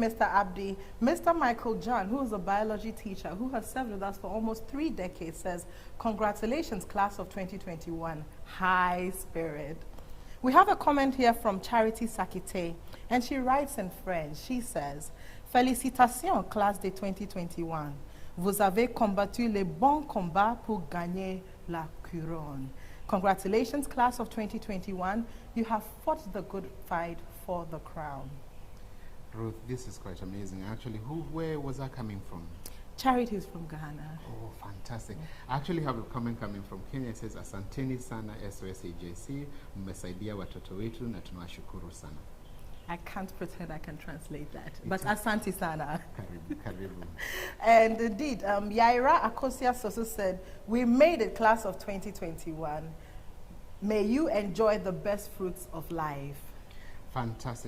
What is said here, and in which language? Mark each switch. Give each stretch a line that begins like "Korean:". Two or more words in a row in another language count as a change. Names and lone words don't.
English: you, Mr. Abdi. Mr. Michael John, who is a biology teacher who has served with us for almost 3 decades, says, congratulations, class of 2021. High spirit. We have a comment here from Charity Sakite, and she writes in French. She says,
French: félicitations, classe de 2021. Vous avez combattu le bon combat pour gagner la couronne.
English: Congratulations, class of 2021. You have fought the good fight for the crown. Ruth, this is quite amazing. Actually, where was that coming from? Charity is from Ghana. Oh, fantastic. I actually have a comment coming from Kenya. It says,
Swahili: asanteni sana Sos-Hgic, mmesaidia watoto wetu na tunawashukuru sana.
English: I can't pretend I can translate that, but
Swahili: Asante Sana. Karibu, karibu.
English: And indeed, Yaira Akosia Soso said, we made it, class of 2021. May you enjoy the best fruits of life. Fantastic.